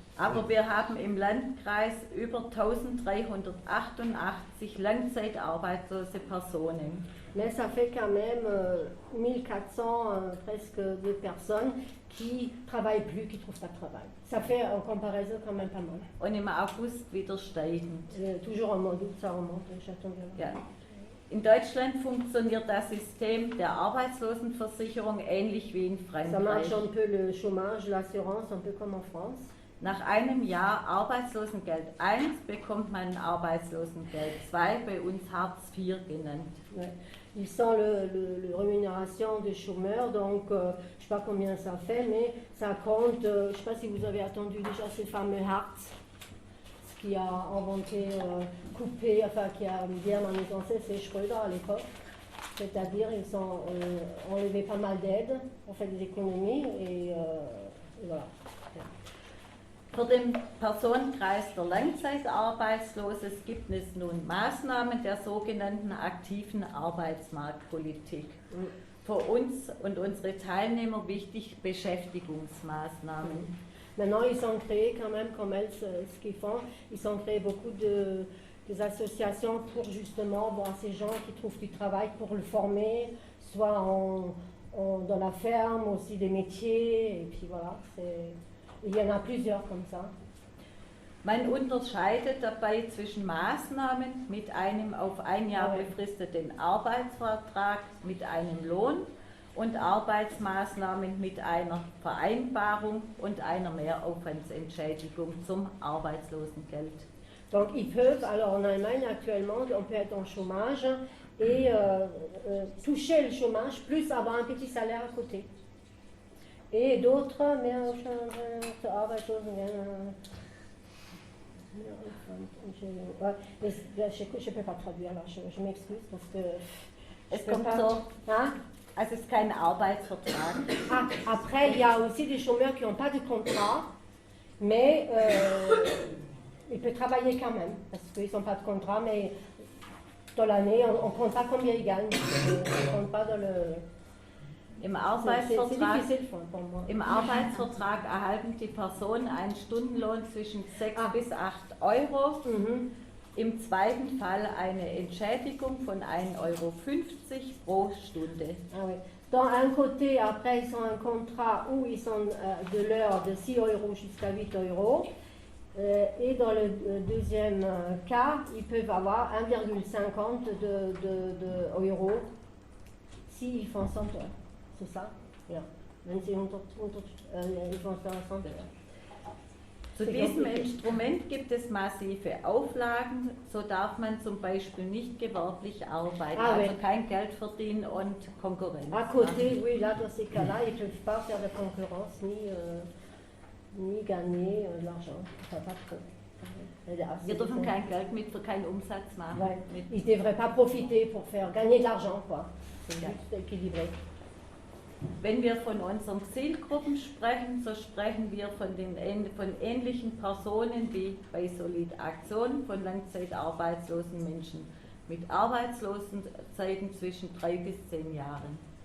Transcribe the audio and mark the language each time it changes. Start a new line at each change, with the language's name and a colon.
German: Aber wir haben im Landkreis über 1388 langzeitarbeitslose Personen.
French: Mais ça fait quand même 1400 presque de personnes qui ne travaillent plus, qui ne trouvent pas de travail. Ça fait en comparaison quand même pas mal.
German: Und im August wieder steigend.
French: Toujours en mois d'août, ça remonte, j'attends bien.
German: Ja. In Deutschland funktioniert das System der Arbeitslosenversicherung ähnlich wie in
French: Ça
German: Frankreich.
French: marche un peu le chômage, l'assurance, un peu comme en France.
German: Nach einem Jahr Arbeitslosengeld 1 bekommt man Arbeitslosengeld 2, bei uns Hartz IV genannt.
French: Ouais. Ils sont le rémunération des chômeurs, donc je ne sais pas combien ça fait, mais ça compte, je ne sais pas si vous avez entendu déjà ces fameux Hartz, ce qui a inventé, coupé, enfin qui a bien manigancé, c'est Schröder à l'époque. C'est-à-dire ils ont enlevé pas mal d'aides, on fait des économies et voilà.
German: Für den Personenkreis der Langzeitarbeitslosen gibt es nun Maßnahmen der sogenannten aktiven Arbeitsmarktpolitik. Für uns und unsere Teilnehmer wichtig Beschäftigungsmaßnahmen.
French: Maintenant, ils ont créé quand même, comme elles, ce qu'ils font, ils ont créé beaucoup des associations pour justement voir ces gens qui trouvent du travail, pour le former, soit dans la ferme, aussi des métiers, et puis voilà, il y en a plusieurs comme ça.
German: Man unterscheidet dabei zwischen Maßnahmen mit einem auf ein Jahr befristeten Arbeitsvertrag mit einem Lohn und Arbeitsmaßnahmen mit einer Vereinbarung und einer Mehraufwandsentschädigung zum Arbeitslosengeld.
French: Donc ils peuvent, alors en Allemagne actuellement, on peut être en chômage et toucher le chômage plus avoir un petit salaire à côté. Et d'autres, je ne peux pas traduire, alors je m'excuse parce que...
German: Es kommt so,
French: hein?
German: Also es ist kein Arbeitsvertrag.
French: Ah, après, il y a aussi des chômeurs qui n'ont pas de contrat, mais ils peuvent travailler quand même, parce qu'ils n'ont pas de contrat, mais dans l'année, on ne compte pas combien ils gagnent, on ne compte pas dans le...
German: Im Arbeitsvertrag erhalten die Personen einen Stundenlohn zwischen 6 bis 8 Euro. Im zweiten Fall eine Entschädigung von 1,50 Euro pro Stunde.
French: Ah oui. Dans un côté, après, ils ont un contrat où ils sont de l'heure de 6 euros jusqu'à 8 euros. Et dans le deuxième cas, ils peuvent avoir 1,50 de euros s'ils font 100 heures. C'est ça?
German: Ja. Wenn sie
French: ils font 100 heures.
German: Zu diesem Instrument gibt es massive Auflagen, so darf man zum Beispiel nicht gewerblich arbeiten, also kein Geld verdienen und Konkurrenz.
French: À côté, oui, là, dans ces cas-là, ils ne peuvent pas faire de concurrence ni gagner de l'argent. Enfin, pas trop.
German: Wir dürfen kein Geld für keinen Umsatz machen.
French: Ouais. Ils ne devraient pas profiter pour faire gagner de l'argent, quoi. C'est juste équilibré.
German: Wenn wir von unseren Zielgruppen sprechen, so sprechen wir von ähnlichen Personen wie bei Solid Aktion, von langzeitarbeitslosen Menschen mit Arbeitslosenzeiten zwischen 3 bis 10 Jahren.